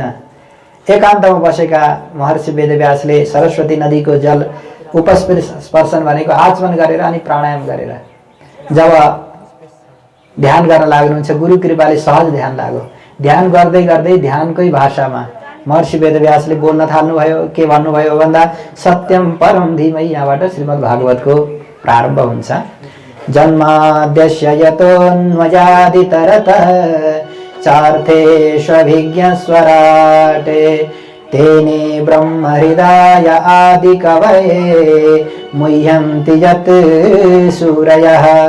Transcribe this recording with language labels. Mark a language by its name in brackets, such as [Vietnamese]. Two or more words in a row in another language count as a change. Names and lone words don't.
[Nepali] एकान्तमा बसेका महर्षि वेदव्यासले सरस्वती नदीको जल उपस्पर्शन भनेको आचमन गरेर अनि प्राणायाम गरेर जब ध्यान गर्न लाग्नुहुन्छ, गुरु कृपाले सहज ध्यान लाग्यो। ध्यान गर्दै गर्दै ध्यानकै भाषामा महर्षि वेदव्यासले बोल्न थाल्नुभयो। के भन्नुभयो भन्दा [Sanskrit] सत्यम परम धीमहि, [Nepali] यहाँबाट श्रीमद् भागवतको प्रारम्भ हुन्छ। [Sanskrit] जन्माद्यस्य यतोऽन्वयादितरतः चार्थेष्वभिज्ञ स्वराटे तेने ब्रह्म हृदय आदि कवये मुह्यन्ति यत् सूरयः